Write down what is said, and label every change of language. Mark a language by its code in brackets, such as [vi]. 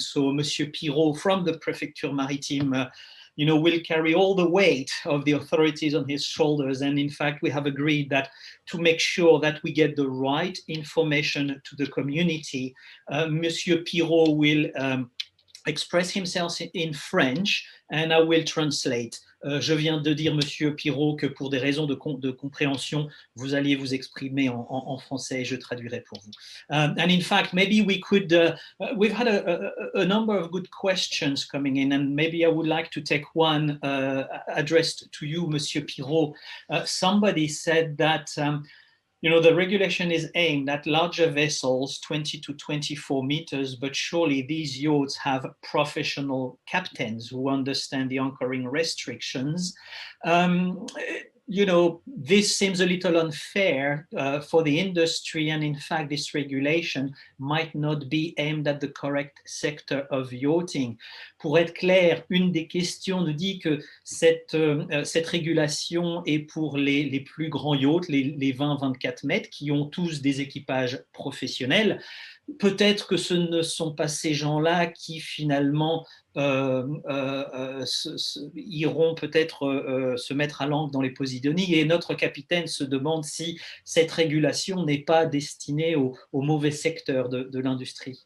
[en] So Monsieur Pirault from the Prefecture Maritime will carry all the weight of the authorities on his shoulders. And in fact, we have agreed that to make sure that we get the right information to the community, Monsieur Pirault will express himself in French, and I will translate. [fr] Je viens de dire, Monsieur Pirault, que pour des raisons de compréhension, vous alliez vous exprimer en français, et je traduirai pour vous. [en] And in fact, maybe we could, we've had a number of good questions coming in, and maybe I would like to take one addressed to you, Monsieur Pirault. Somebody said that the regulation is aimed at larger vessels, 20 to 24 meters, but surely these yachts have professional captains who understand the anchoring restrictions. This seems a little unfair for the industry, and in fact, this regulation might not be aimed at the correct sector of yachting. [fr] Pour être clair, une des questions nous dit que cette régulation est pour les plus grands yachts, les 20-24 mètres, qui ont tous des équipages professionnels. Peut-être que ce ne sont pas ces gens-là qui finalement iront peut-être se mettre à l'ancre dans les Posidonies, et notre capitaine se demande si cette régulation n'est pas destinée au mauvais secteur de l'industrie.